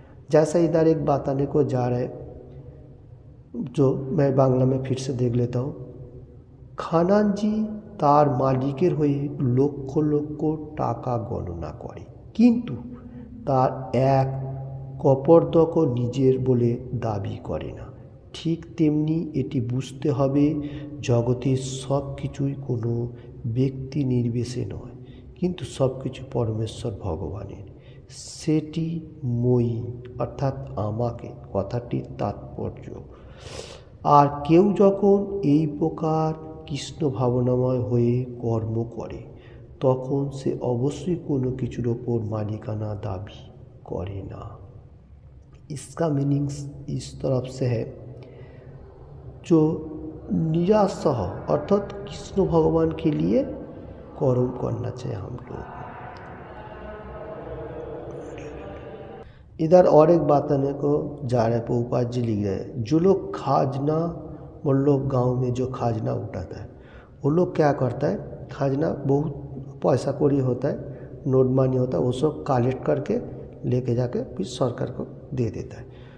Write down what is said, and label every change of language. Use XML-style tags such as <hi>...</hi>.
<hi>जैसा इधर एक बात आने को जा रहा है, जो मैं बांग्ला में फिर से देख लेता हूँ।</hi> <bn>খানানজি তার মালিকের হয়ে লক্ষ লক্ষ টাকা গণনা করে, কিন্তু তার এক কপর্দকও নিজের বলে দাবি করে না। ঠিক তেমনি এটি বুঝতে হবে, জগতের সব কিছুই কোনো ব্যক্তি নির্বিশেষে নয়, কিন্তু সব কিছু পরমেশ্বর ভগবানের, সেটি মই অর্থাৎ আমাকে, কথাটির তাৎপর্য। আর কেউ যখন এই প্রকার কৃষ্ণ ভাবনাময় হয়ে কর্ম করে তখন সে অবশ্যই কোনো কিছুর ওপর মালিকানা দাবি করে না।</bn> <hi>इसका मीनिंग इस तरफ से है, जो निराश हो अर्थात कृष्ण भगवान के लिए कर्म करना चाहिए हम लोग। इधर और एक बात आने को जा रहा है, प्रभुपाद जी लिख रहे हैं, जो लोग खाजना, मतलब गांव में जो खाजना उठाता है, वो लोग क्या करता है, खाजना बहुत पैसा कौड़ी होता है, नोट मानी होता है, वो सब कलेक्ट करके लेके जाके फिर सरकार को दे देता है।</hi>